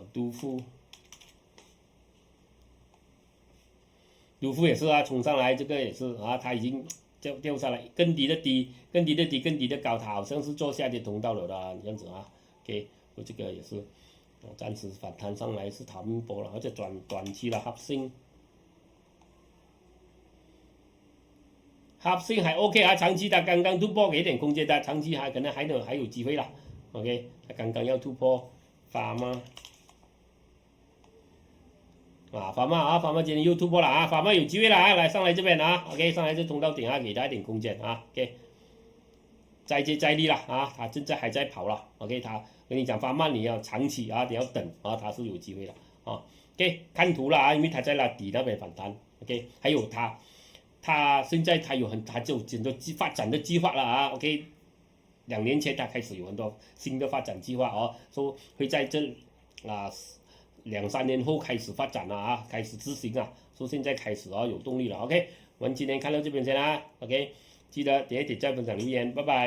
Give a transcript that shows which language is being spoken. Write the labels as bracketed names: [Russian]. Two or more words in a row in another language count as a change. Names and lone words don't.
[Chinese] 杜夫也是冲上來，這個也是它已經掉下來，更低的低，更低的低，更低的高，它好像是做下跌通道了的這樣子OK， 我這個也是暫時反彈上來是逃命波了，而且短期了合性。哈，幸還 OK 啊，長期它剛剛突破，給點空間的，長期還可能還有機會啦。OK， 它剛剛要突破，Pharma。Pharma今天又突破了啊，Pharma有機會了啊，來上來這邊啊 ，OK， 上來這通道頂啊，給它一點空間啊 ，OK，再接再厲了啊，它現在還在跑了 ，OK， 它跟你講Pharma你要長期啊，你要等啊，它是有機會的啊 ，OK， 看圖了啊，因為它在那底那邊反彈 ，OK， 還有它現在它有很多發展的計劃了啊 ，OK， 2年前它開始有很多新的發展計劃哦，說會在這啊。2、3年後開始發展了啊，開始執行啊，說現在開始啊有動力了 ，OK， 我們今天看到這邊先啦 ，OK， 記得點一點讚、分享、留言，拜拜。